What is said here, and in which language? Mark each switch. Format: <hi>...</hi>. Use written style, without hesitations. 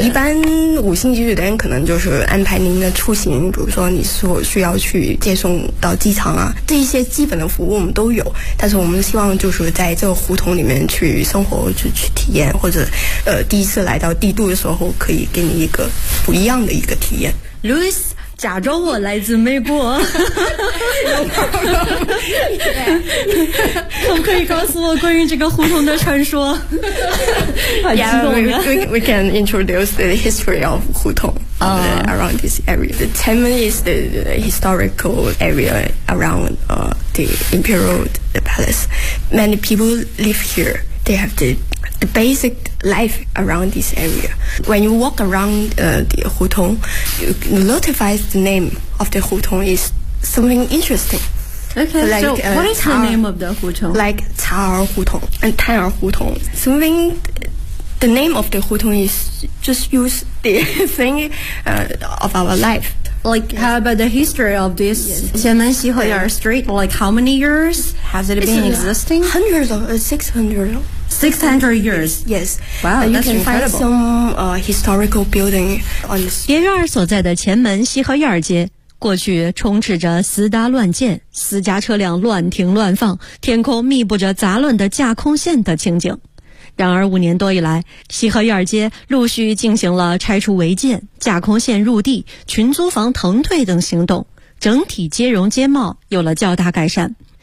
<zh>一般五星级酒店可能就是安排您的出行，比如说你所需要去接送到机场啊，这一些基本的服务我们都有，但是我们希望就是在这个胡同里面去生活，就去体验，或者第一次来到帝都的时候可以给你一个不一样的一个体验。 Louis 假装我来自美国可不可以告诉我关于这个胡同的传说？</zh> <en>Yeah, we can introduce the history of 胡同around this area. The Tianmen is the historical area around the Imperial the Palace. Many people live here. They have the basic life around this area. When you walk around the 胡同, you notice the name of the 胡同 is something interesting. Okay, what is the name of the 胡同? Like 茶儿胡同 and 摊儿胡同. Something, the name of the 胡同 is just use the thing of our life. Like, how about the history of this Tianmen Xihuiyuan Street? Like, how many years has it been existing? Hundreds of, 600 years. Yes. Wow, that's incredible. You can find some historical building on this.</en> <zh>蝶院所在的前门西河院街，过去充斥着私搭乱建，私家车辆乱停乱放，天空密布着杂乱的架空线的情景。然而五年多以来，西河院街陆续进行了拆除违建、架空线入地、群租房腾退等行动，整体街容街貌有了较大改善。</zh>